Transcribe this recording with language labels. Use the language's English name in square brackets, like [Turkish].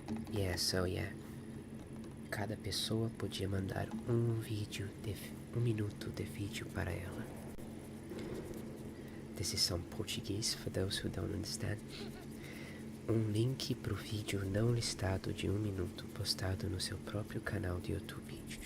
[English] Yeah, so yeah, [Portuguese] cada pessoa podia mandar um minuto de vídeo para ela. [English] This is some Portuguese for those who don't understand. [Portuguese] Link pro vídeo não listado de 1 minuto postado no seu próprio canal do YouTube.